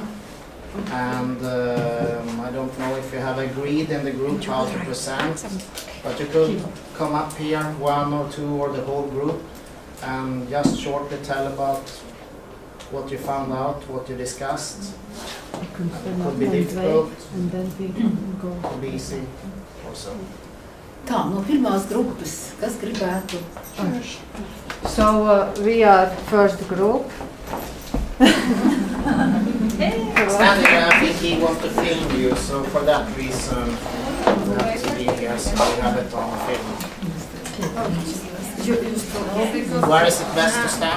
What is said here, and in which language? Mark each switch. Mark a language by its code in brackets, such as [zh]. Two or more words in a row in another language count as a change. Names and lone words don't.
[en] And I don't know if you have agreed in the group how to present, but you could come up here, 1 or 2 or the whole group, and just shortly tell about what you found out, what you discussed. It could be difficult, and then we can go. could be easy or so. [lv] Tā, no pirmās grupas, kas gribētu? [en] So we are first group. Stanley, I think he wants to film you, so for that reason you have to be here, so we have it on film. Where is it best to stand?